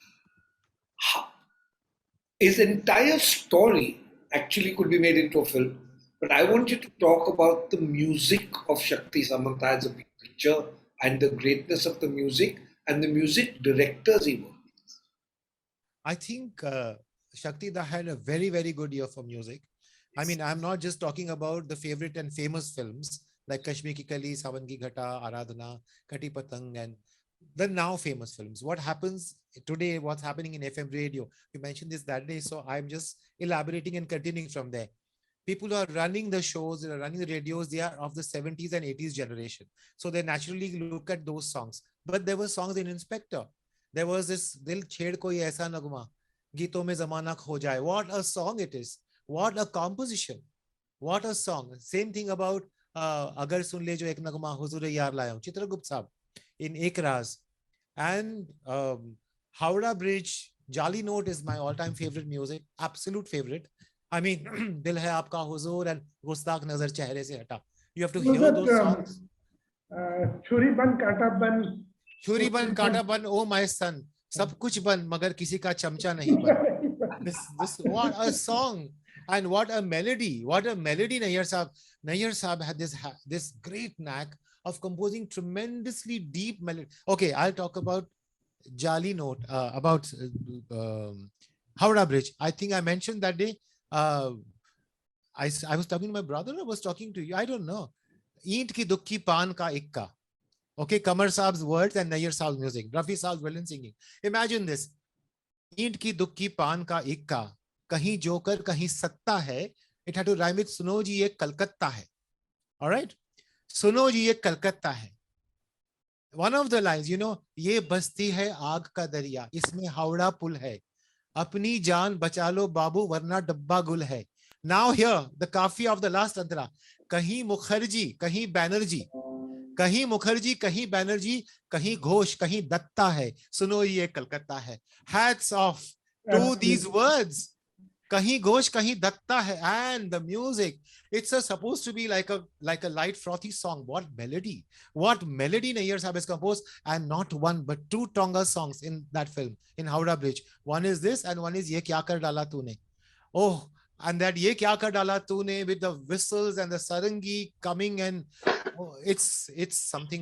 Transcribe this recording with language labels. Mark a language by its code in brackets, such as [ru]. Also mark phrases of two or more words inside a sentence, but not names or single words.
[en] His entire story actually could be made into a film, but I want you to talk about the music of Shakti Samanta as a big picture and the greatness of the music and the music directors he worked with. I think Shakti Da had a very, very good ear for music. I mean, I'm not just talking about the favorite and famous films like Kashmir Ki Kali, Sawan Ki Ghata, Aradhana, Kati Patang, and the now famous films. What happens today, what's happening in FM radio? You mentioned this that day, so I'm just elaborating and continuing from there. People who are running the shows, they are running the radios, they are of the 70s and 80s generation. So they naturally look at those songs. But there were songs in Inspector. There was this Dil Chhed Koi Aisa Nagma, Geeton Mein Zamana Kho Jaye. What a song it is. What a composition. What a song. Same thing about Agar Sun Le Jo Ek Nagma Huzur Yaar Laya Hu, Chitragupta Saab in Ek Raz. And Howrah Bridge, Jali Note is my all-time favorite music, absolute favorite. I mean, Dil Hai Aapka Huzur and Gustakh Nazar Chehre Se Hata. You have to hear those songs. [hi] छुरी बन काँटा बन. छुरी बन, काँटा बन, [en] oh my son. [hi] सब कुछ बन, मगर किसी का चमचा नहीं बन. [en] This, what a song. And what a melody. What a melody Nayyar Saab. Nayyar Saab had this great knack of composing tremendously deep melody. Okay, I'll talk about Jali Note, about Howrah Bridge. I think I mentioned that day. I was talking to my brother. I was talking to you. I don't know. [hi] ईंट की दुक्की पान का इक्का. [en] Okay, Kamar Saab's words and Nayyar Saab's music. Rafi Saab's brilliant singing. Imagine this. [hi] ईंट की दुक्की पान का इक्का। कहीं जोकर, कहीं सत्ता है. [en] It had to rhyme with [hi] सुनो जी ये कलकत्ता है. [en] All right? [hi] सुनो जी ये कलकत्ता है. [en] One of the lines, [hi] ये बस्ती है आग का दरिया. इसमें Howrah पुल है. अपनी जान बचा लो बाबू वरना डब्बा गुल है. [en] Now here, the kafi of the last antara. [hi] कहीं मुखर्जी, कहीं बैनर्जी. कहीं मुखर्जी कहीं बैनर्जी कहीं घोष कहीं दत्ता है सुनो ये कलकत्ता है [en] hats off to these words [hi] कहीं घोष कहीं दत्ता है [en] and the music it's supposed to be like a light frothy song. What melody Nayyar Saab has composed, and not one but two Tonga songs in that film in Howrah Bridge. One is this and one is Ye Kya Kar Dala Tune. Oh, and that Ye Kya Kar Dala Tune with the whistles and the sarangi coming, and oh, it's something divine.